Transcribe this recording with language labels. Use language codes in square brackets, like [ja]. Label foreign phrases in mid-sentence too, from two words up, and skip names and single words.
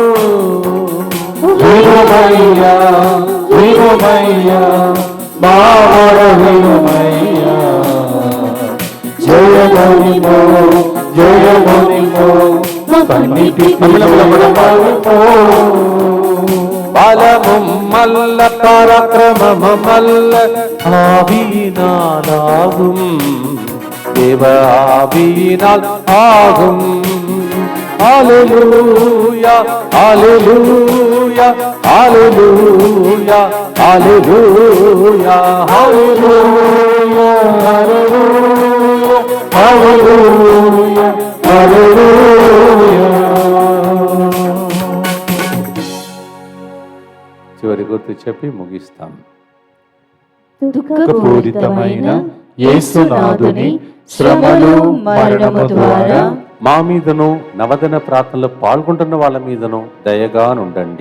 [te] వినుమయ్యా వినుమయ్యా మా మొర వినుమయ్యా, జయమునిము జయమునిము మా కన్నిటికి జయమునిము. బలము మల్ల పరాక్రమము మల్ల [ta] ஆவியினாலாகும், தேவ ஆவியினால் ஆகும். ஹalleluya ஹalleluya ஹalleluya ஹalleluya ஹalleluya ஹalleluya ஹalleluya. [te] చివరి గుర్తు చెప్పి ముగిస్తాం. దుఃఖపూరితమైన యేసునాథుని శ్రమలు మరణము ద్వారా మా మీదను నవదన ప్రార్థనలో పాల్గొంటున్న వాళ్ళ మీదను దయగా నుండండి.